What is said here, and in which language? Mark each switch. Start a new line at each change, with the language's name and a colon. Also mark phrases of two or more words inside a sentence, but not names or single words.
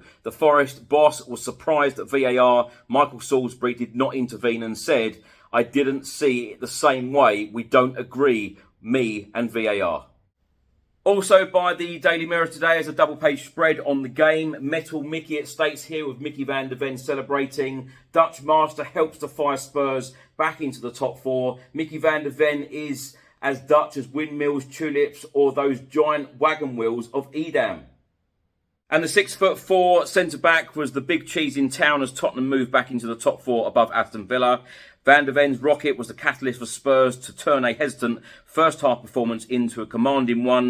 English: The Forest boss was surprised at VAR. Michael Salisbury did not intervene and said, I didn't see it the same way. We don't agree, me and VAR. Also by the Daily Mirror today is a double-page spread on the game. Metal Micky, it states here, with Micky van der Ven celebrating. Dutch master helps to fire Spurs back into the top 4. Micky van der Ven is as Dutch as windmills, tulips, or those giant wagon wheels of Edam. And the 6'4" centre-back was the big cheese in town as Tottenham moved back into the top 4 above Aston Villa. Van der Ven's rocket was the catalyst for Spurs to turn a hesitant first-half performance into a commanding one.